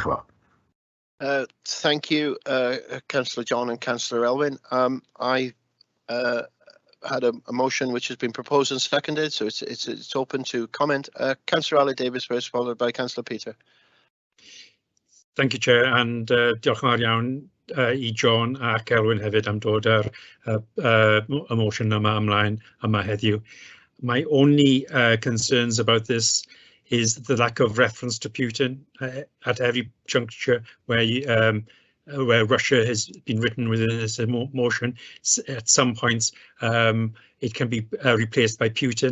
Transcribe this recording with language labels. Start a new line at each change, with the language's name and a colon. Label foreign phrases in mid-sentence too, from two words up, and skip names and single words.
English: Thank you, Councillor John and Councillor Elwyn. I had a motion which has been proposed and seconded, so it's open to comment. Councillor Ali Davis first, followed by Councillor Peter. Thank you, Chair, and
Welsh: diolch yn fawr iawn I John ac Elwyn hefyd am dod â'r y motion yma ymlaen yma heddiw.
English: My only concerns about this is the lack of reference to Putin at every juncture where Russia has been written within this motion. At some points, it can be replaced by Putin.